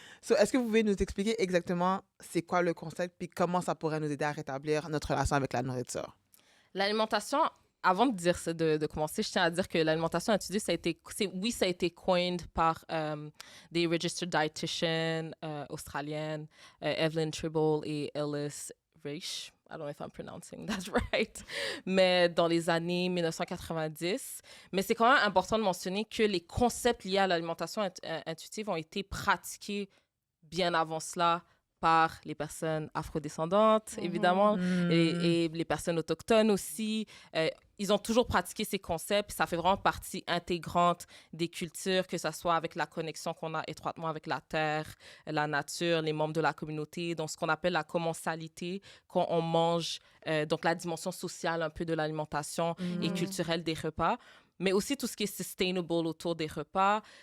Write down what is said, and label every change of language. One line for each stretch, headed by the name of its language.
French: So, est-ce que vous pouvez nous expliquer exactement c'est quoi le concept puis comment ça pourrait nous aider à rétablir notre relation avec la nourriture? L'alimentation, avant de dire de commencer, je tiens à dire que l'alimentation intuitive, ça a été coined par des
English: registered dietitians
French: australiennes, Evelyn Tribble et Ellis Reich.
English: I don't know if I'm pronouncing that right.
French: Mais dans les années 1990. Mais c'est quand même important de mentionner que les concepts liés à l'alimentation intuitive ont été pratiqués bien avant cela par les personnes afrodescendantes, évidemment, et les personnes autochtones aussi. Ils ont toujours pratiqué ces concepts. Ça fait vraiment partie intégrante des cultures, que ce soit avec la connexion qu'on a étroitement avec la terre, la nature, les membres de la communauté, donc ce qu'on appelle la commensalité, quand on mange, donc la dimension sociale un peu de l'alimentation et culturelle des repas, mais aussi tout ce qui est sustainable autour des repas.